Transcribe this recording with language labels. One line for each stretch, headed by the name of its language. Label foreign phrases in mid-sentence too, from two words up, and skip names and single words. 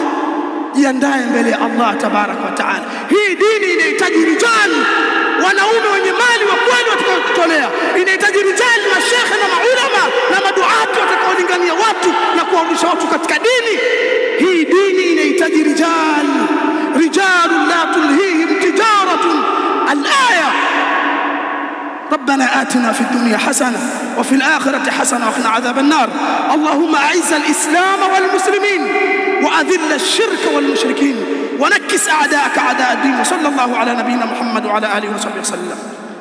Swahili: Jiandae mbele ya Allah
Arabic: تبارك وتعالى.
Swahili: Hii dini inahitaji rijali, wanaume wenye mali wa kweli watakaotolea. Inahitaji rijali, mashekhe na maulama na maduati watakaolingania watu na kuwarudisha watu katika dini. Hii dini inahitaji rijali,
Arabic: رجال لا تلهيهم تجارة. Al-aya ربنا آتنا في الدنيا حسنة وفي الآخرة حسنة وقنا عذاب النار. اللهم أعز الإسلام والمسلمين وأذل الشرك والمشركين ونكس أعداءك أعداء الدين. وصلى الله على نبينا محمد وعلى آله وصحبه وسلم.